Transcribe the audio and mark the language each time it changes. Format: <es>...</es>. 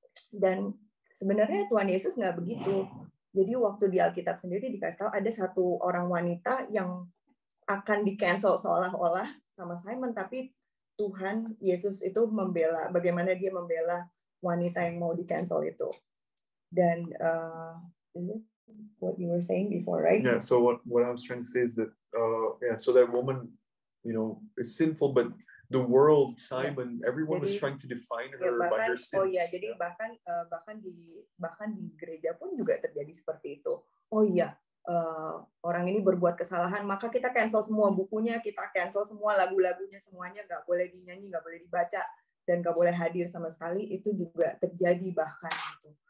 <id>Dan sebenarnya Tuhan Yesus nggak begitu. Jadi waktu di Alkitab sendiri dikasih tahu ada satu orang wanita yang akan di cancel seolah-olah sama Simon, tapi Tuhan Yesus itu membela, bagaimana dia membela wanita yang mau di cancel itu.</id> <en>Dan what you were saying before, right? Yeah. So what I was trying to say is that so that woman, is sinful, but the world, Simon, everyone was trying to define her by her sins.</en> <id>Oh ya, jadi bahkan di gereja pun juga terjadi seperti itu. Oh iya, orang ini berbuat kesalahan, maka kita cancel semua bukunya, kita cancel semua lagu-lagunya, semuanya nggak boleh dinyanyi, nggak boleh dibaca, dan nggak boleh hadir sama sekali. Itu juga terjadi bahkan itu.</id>